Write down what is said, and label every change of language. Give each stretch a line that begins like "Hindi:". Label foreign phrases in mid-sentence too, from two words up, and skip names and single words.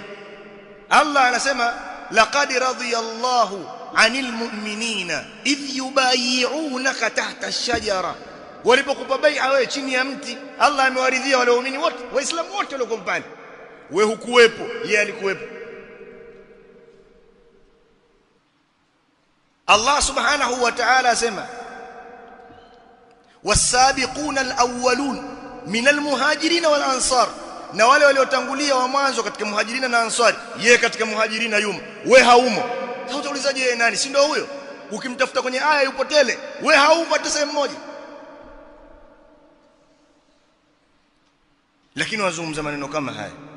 Swahili: Allah anasema
Arabic: لقد رضي الله عن المؤمنين إذ يبايعونك تحت الشجرة.
Swahili: Walipokupa bai'a wewe chini ya mti, Allah amewaridhia wale waumini wote, waislamu wote waliokuwa pale. Wewe hukuwepo, yeye alikuwepo.
Arabic: الله سبحانه وتعالى asema والسابقون الأولون من المهاجرين والأنصار,
Swahili: na wale waliotangulia wa mwanzo katika muhajirina na ansari. Yeye katika muhajirina yumo, wewe haumo. Sasa utaulizaje yeye nani? Si ndio huyo? Ukimtafuta kwenye aya yupo tele, wewe haumo hata sehemu moja. Lakini wazungumza maneno kama haya.